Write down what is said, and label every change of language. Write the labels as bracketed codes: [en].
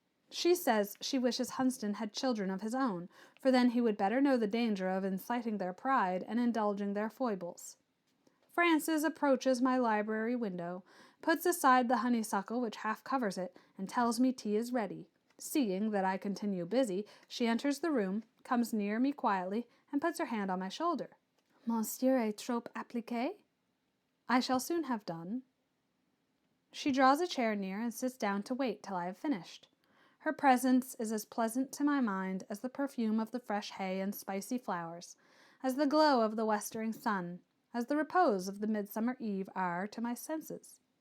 [en] She says she wishes Hunsden had children of his own, for then he would better know the danger of inciting their pride and indulging their foibles. Frances approaches my library window, puts aside the honeysuckle which half covers it, and tells me tea is ready. Seeing that I continue busy, she enters the room, comes near me quietly, and puts her hand on my shoulder. [fr] Monsieur est trop appliqué? [en] I shall soon have done. She draws a chair near and sits down to wait till I have finished. Her presence is as pleasant to my mind as the perfume of the fresh hay and spicy flowers, as the glow of the westering sun, as the repose of the midsummer eve are to my senses.